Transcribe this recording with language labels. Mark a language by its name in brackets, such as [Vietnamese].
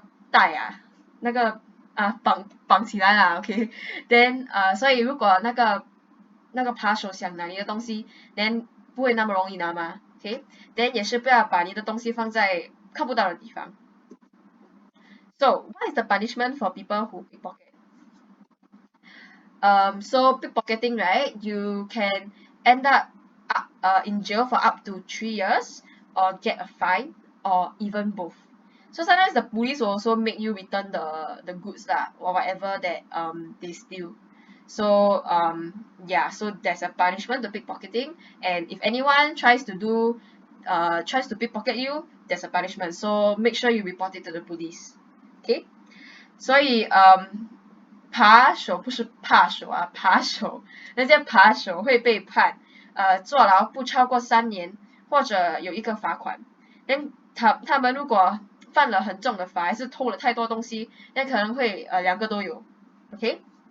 [Chinese] 带那个绑起来啦 ，OK，then 所以如果那个扒手想拿你的东西，then 不会那么容易拿嘛 ，OK，then 也是不要把你的东西放在看不到的地方。 [English] So what is the punishment for people who pickpocket? So pickpocketing, right? You can end up in jail for up to 3 years, or get a fine, or even both. So sometimes the police will also make you return the goods lah, or whatever that they steal. So yeah, so there's a punishment to pickpocketing, and if anyone tries to pickpocket you, there's a punishment. So make sure you report it to the police. Okay? [Chinese] 所以扒手不是扒手扒手，那些扒手会被判坐牢不超过3年，或者有一个罚款。那他们如果犯了很重的法，还是偷了太多东西，那可能会2个都有 ，OK？